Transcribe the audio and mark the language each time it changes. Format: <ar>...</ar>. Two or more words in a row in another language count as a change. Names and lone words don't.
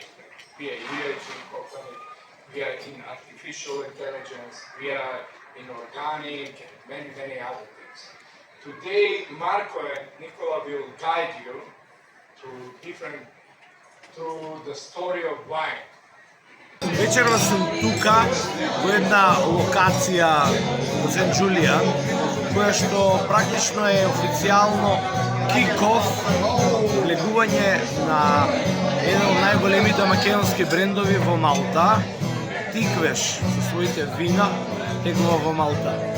<en>We are imaging company, we are in artificial intelligence, we are in organic and many other things. Today, Marco and Nicola will guide you through the story of wine.</en> <mk>Вечерва сум тука во една локација во Сен Джулија, која што практично е официјално кик-оф, влегување на еден од најголемите македонски брендови во Малта, Тиквеш, со своите вина, тегува во Малта.</mk>